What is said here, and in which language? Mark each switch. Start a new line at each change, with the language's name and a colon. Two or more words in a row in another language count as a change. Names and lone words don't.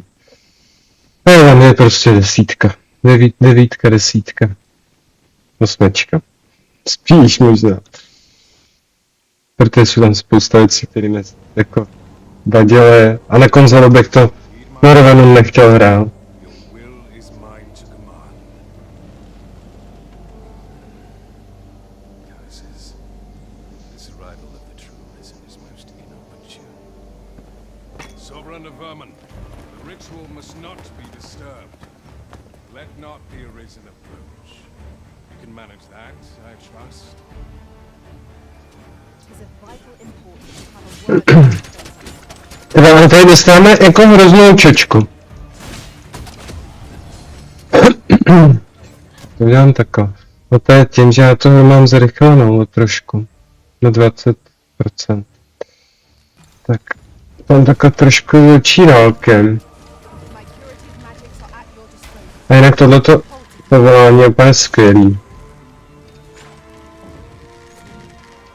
Czech: Ale tam je prostě desítka, devítka, desítka, 8. Spíš možná. Protože jsou tam spousta věcí, které mě jako vadily a na konzolu bych to Norvenu nechtěl hrát.
English: Your will is mine to command. This arrival of the true Ryzen is most inopportune. Sovereign of Vermin, the ritual must not be disturbed. Let not the Ryzen approach. You can manage that, I trust. It is of vital importance to have a word.
Czech: Teda, ale tady dostáváme jako hroznou čočku. To udělám takhle. No to je tím, že já to mám zrychlenou trošku. Na 20%. Tak. Tam takhle trošku větší dálkem.
English: My curative magics are at your disposal.
Czech: A jinak tohleto povolání je úplně skvělý.